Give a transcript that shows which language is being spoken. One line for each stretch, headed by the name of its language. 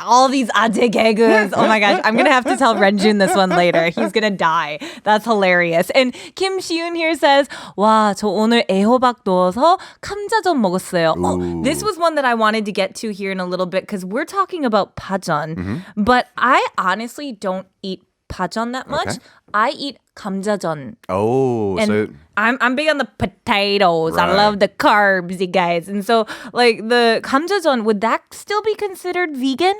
English: All these 아재 개그s. Oh my gosh. I'm going to have to tell Renjun this one later. He's going to die. That's hilarious. And Kim Shiun here says,
Korean: 와, 저 오늘 애호박 넣어서 감자전 먹었어요.
English: Oh, this was one that I wanted to get to here in a little bit because we're talking about pajeon. But I honestly don't eat pajeon that much. Okay. I eat 감자전. Oh, And so I'm big on the potatoes. I Right. love the carbs, you guys. And so, like, the 감자전, would that still be considered vegan?